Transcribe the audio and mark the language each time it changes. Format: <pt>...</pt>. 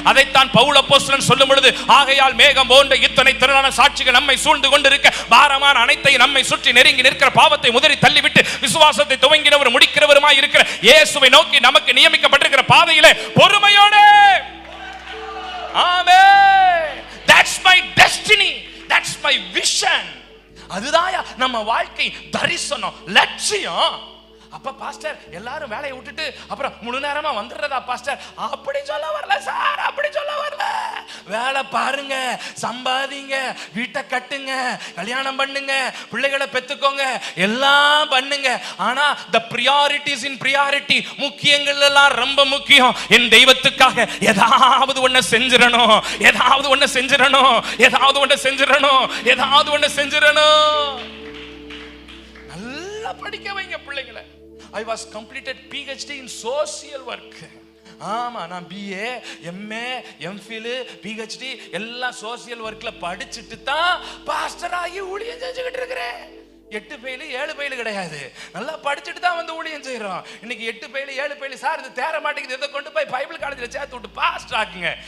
<ta>அதைத்தான் பவுல் அப்போஸ்தலன் சொல்லும் பொழுது, ஆகையால் மேகம் போன்ற இத்தனை திரளான சாட்சிகள் நம்மை சூழ்ந்து கொண்டிருக்க, பாரமான அனைத்தையும் நம்மை சுற்றி நெருங்கி நிற்கிற பாவத்தை உதறி தள்ளிவிட்டு விசுவாசத்தை துவங்கினவர் முடிக்கிறவருமாய் இருக்கிற இயேசுவை நோக்கி நமக்கு நியமிக்கப்பட்டிருக்கிற பாதையிலே பொறுமையோடு, ஆமென்.</ta> <en>That's my destiny, that's my vision.</en> <ta>அதுதான் நம்ம வாழ்க்கை தரிசனம், லட்சியம். அப்ப பாஸ்டர் எல்லாரும் வேலையை விட்டுட்டு அப்புறம் முழு நேரமா வந்துடுறதா பாஸ்டர்? அப்படி சொல்ல வரல சார், அப்படி சொல்ல வரல. வேலை பாருங்க, சம்பாதிங்க, வீட்டை கட்டுங்க, கல்யாணம் பண்ணுங்க, பிள்ளைகளை பெத்துக்கோங்க, எல்லாம் பண்ணுங்க. ஆனா</ta> <en>the priorities in priority,</en> <ta>முக்கியங்கள் எல்லாம் ரொம்ப முக்கியம். என் தெய்வத்துக்காக ஏதாவது ஒண்ணு செஞ்சிரணும், ஏதாவது ஒண்ணு செஞ்சிரணும், ஏதாவது ஒண்ணு செஞ்சிரணும், ஏதாவது ஒண்ணு செஞ்சிரணும். நல்லா படிக்க வைங்க பிள்ளைகளை.</ta> <en>I was completed PhD in social work.</en> <ta>ஆமா, நான் BA, MA, MPhil, PhD எல்லாம் சோசியல் ஒர்க்ல படிச்சுட்டு தான் பாஸ்டர் ஆகி ஊழியம் செஞ்சுக்கிட்டு இருக்கிறேன். 8 ஃபெயில் 7 ஃபெயில் கிடையாது, நல்லா படிச்சுட்டு தான் வந்து ஊழியம் செய்யறோம். இன்னைக்கு 8 ஃபெயில் 7 ஃபெயில் சார், இது தேர மாட்டேங்குது, இதை கொண்டு போய் பைபிள் காலேஜில் சேர்த்து விட்டு பாஸ்டர் ஆக்குங்க.</ta>